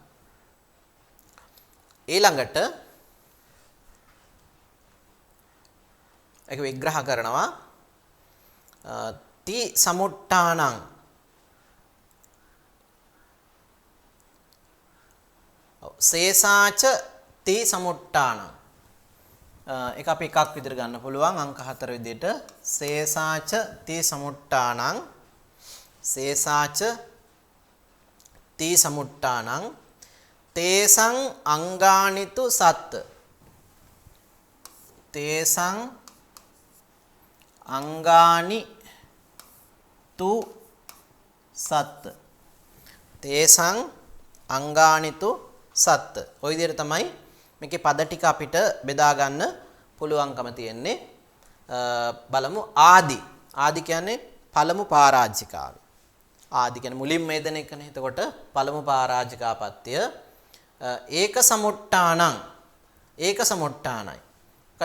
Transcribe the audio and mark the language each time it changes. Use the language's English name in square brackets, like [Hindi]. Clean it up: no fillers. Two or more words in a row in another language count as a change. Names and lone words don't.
[Sinhala] ඊළඟට ඒක විග්‍රහ කරනවා [Pali] ති සමුට්ටානං සේසාච ති සමුට්ටානං. [Sinhala] ඒක අපි එකක් විදිහට ගන්න පුළුවන් අංක 4 විදිහට. [Pali] සේසාච ති සමුට්ටානං සේසාච ති සමුට්ටානං තේසං අංගානිතු සත්ත තේසං අංගානි තු සත්ත තේසං අංගානිතු සත්ත. [Sinhala] ඔය විදිහට තමයි මේකේ පද ටික අපිට බෙදා ගන්න පුළුවන්කම තියෙන්නේ. බලමු ආදි. ආදි කියන්නේ පළමු පරාජිකාව. ආදි කියන්නේ මුලින්ම එදෙන එකනේ. එතකොට පළමු පරාජිකාපත්‍ය [Pali] ඒක සමුට්ටානං [Sinhala] ඒක සමුට්ටානයි.